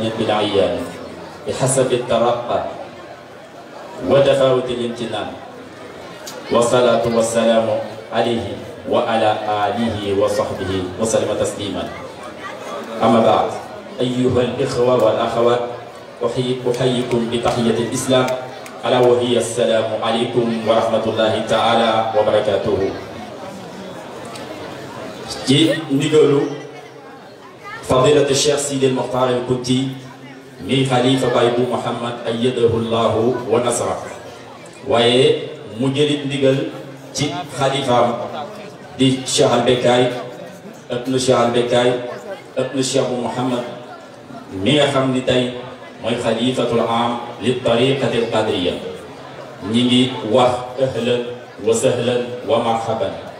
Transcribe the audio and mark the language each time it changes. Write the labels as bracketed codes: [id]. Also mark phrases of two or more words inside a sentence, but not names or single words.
[ar] بالعيان بحسب الترقى وتفاوت الامتنان والصلاة والسلام عليه وعلى آله وصحبه وسلم تسليما أما بعد أيها الإخوة والأخوات أحييكم بتحية الإسلام ألا وهي السلام عليكم ورحمة الله تعالى وبركاته [wo] ci ndigalu fadilatu Cheikh Sidi Mokhtar al Kunti mi xalifa Baay bu Muhammad [ar] أيده الله ونصره [wo] waaye mu jëlit ndigal ci xalifaam di Cheikh al Bekkaay ibnu Cheikh al Bekkaay ibnu Cheikh bu Muhammad mi nga xam ni tey mooy xalifatul am li [ar] الطريقة القادرية [wo] ñi ngi wax [ar] أهلا وسهلا ومرحبا